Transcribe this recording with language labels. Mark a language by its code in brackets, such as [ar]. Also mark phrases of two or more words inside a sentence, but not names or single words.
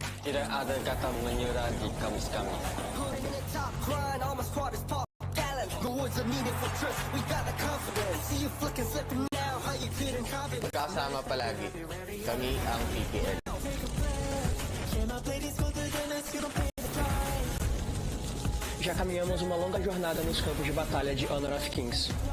[id] Tidak ada kata menyerah di kamus kami. [tl] Kasama palagi, kami ang PPL. [pt] Já caminhamos uma longa jornada nos campos de batalha de Honor of Kings.